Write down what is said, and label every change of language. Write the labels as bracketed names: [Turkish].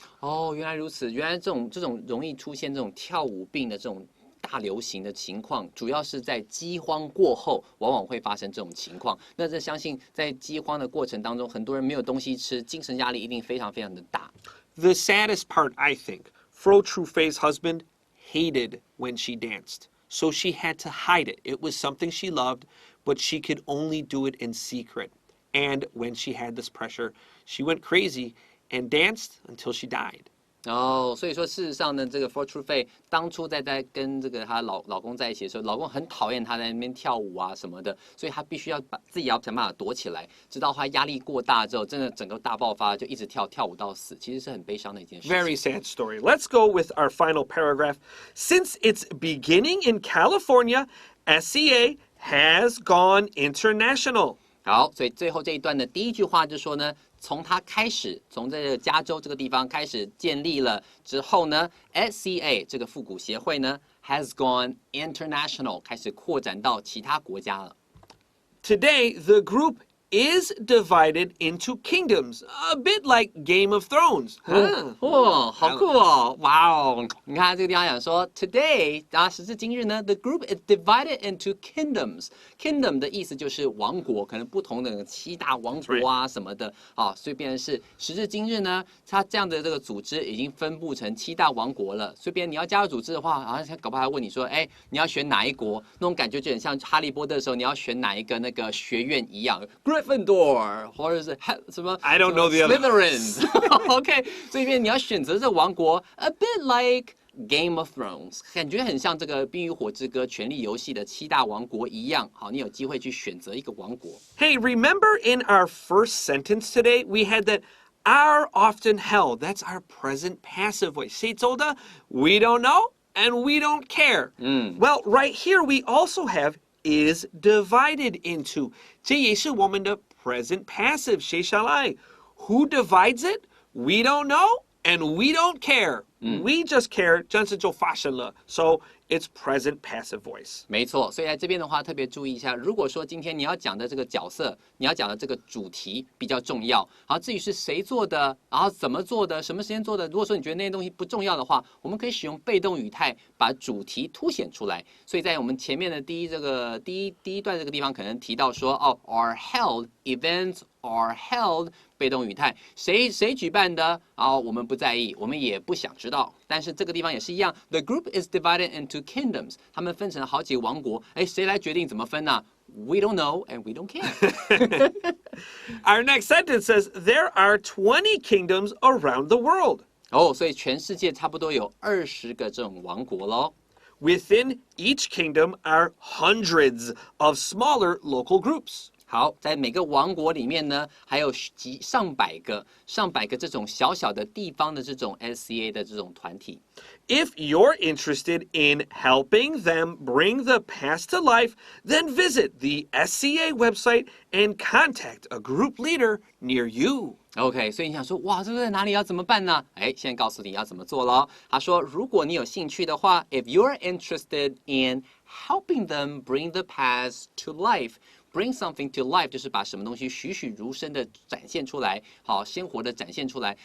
[Chinese] 哦，原来如此，原来这种容易出现这种跳舞病的这种大流行的情况，主要是在饥荒过后，往往会发生这种情况。那这相信在饥荒的过程当中，很多人没有东西吃，精神压力一定非常非常的大。 [English] The saddest part, I think, Fro Truffaut's husband hated when she danced. So she had to hide it. It was something she loved, but she could only do it in secret. And when she had this pressure, she went crazy and danced until she died. [Chinese] 哦，所以说事实上呢，这个 For Truffaut 当初在跟这个她老公在一起的时候，老公很讨厌她在那边跳舞啊什么的，所以她必须要把自己要想办法躲起来，直到她压力过大之后，真的整个大爆发，就一直跳舞到死，其实是很悲伤的一件事情。 [English] Very sad story. Let's go with our final paragraph. Since its beginning in California, SCA has gone international. [Chinese] 好，所以最后这一段的第一句话就说呢，从它开始，从这个加州这个地方开始建立了之后呢 ，SCA 这个复古协会呢 has gone international，开始扩展到其他国家了。 [English] Today, the group is divided into kingdoms, a bit like Game of Thrones. [Chinese] 哦，好酷哦！哇哦，你看这个地方讲说 today，然后时至今日呢 ， the group is divided into kingdoms。 Kingdom 的意思就是王国，可能不同的7大王国啊什么的啊，所以变成是时至今日呢，它这样的这个组织已经分布成7大王国了。所以别人你要加入组织的话，好像搞不好还问你说，哎，你要选哪一国？那种感觉就很像哈利波特的时候，你要选哪一个那个学院一样。 Gryffindor 或者是什么 [English] I don't know the other. [Chinese] Slytherin。OK， 所以你要选择这个王国 ， a bit like Game of Thrones，感觉很像这个《冰与火之歌》《权力游戏》的7大王国一样。好，你有机会去选择一个王国。 [English] Hey, remember in our first sentence today, we had that are often held. That's our present passive voice. [Chinese] 谁做的? [English] We don't know and we don't care. Well, right here we also have is divided into. [Chinese] 这也是我们的 present passive. 谁下来? Who divides it? [English] We don't know and we don't care. [Chinese] We just care. 这样子就发生了. [English] So it's present passive voice. [Chinese] 没错，所以在这边的话，特别注意一下，如果说今天你要讲的这个角色，你要讲的这个主题比较重要，然后至于是谁做的，然后怎么做的，什么时间做的，如果说你觉得那些东西不重要的话，我们可以使用被动语态把主题凸显出来。所以在我们前面的第一段这个地方，可能提到说，哦 ， are held events are held 被动语态，谁举办的，然后我们不在意，我们也不想知道。但是这个地方也是一样 ， the group is divided into kingdoms，他们分成了好几个王国，哎，谁来决定怎么分呢？ We don't know and we don't care. [English] Our next sentence says there are 20 kingdoms around the world. [Chinese] 哦，所以全世界差不多有20个这种王国咯。 [English] Within each kingdom are hundreds of smaller local groups. [Chinese] 好，在每个王国里面呢，还有上百个这种小小的地方的这种 SCA 的这种团体。 [English] If you're interested in helping them bring the past to life, then visit the SCA website and contact a group leader near you. [Chinese] OK， 所以你想说，哇，这个在哪里要怎么办呢？哎，现在告诉你要怎么做咯。他说，如果你有兴趣的话 ， if you're interested in helping them bring the past to life。 Bring something to life 就是把什么东西栩栩如生的展现出来，好，鲜活的展现出来。